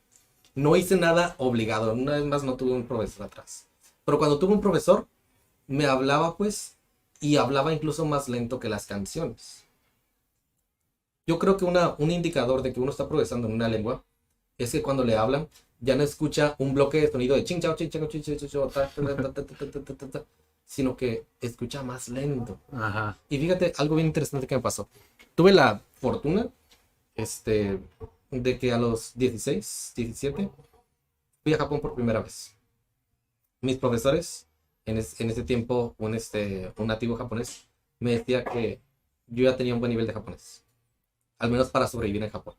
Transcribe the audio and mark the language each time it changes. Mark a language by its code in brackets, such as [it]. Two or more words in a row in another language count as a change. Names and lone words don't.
[es] No hice nada obligado, una vez más no tuve un profesor atrás. Pero cuando tuve un profesor, me hablaba pues, y hablaba incluso más lento que las canciones. Yo creo que un indicador de que uno está progresando en una lengua es que cuando le hablan, ya no escucha un bloque de sonido de ching chao ching chao ching chao ching chao, ta, ta, ta, ta, ta, ta, ta, ta, ta, ta, sino que escucha más lento. Ajá. Y fíjate, algo bien interesante que me pasó. Tuve la fortuna, de que a los 16, 17, fui a Japón por primera vez. Mis profesores, en ese tiempo, un nativo japonés, me decía que yo ya tenía un buen nivel de japonés, al menos para sobrevivir en Japón.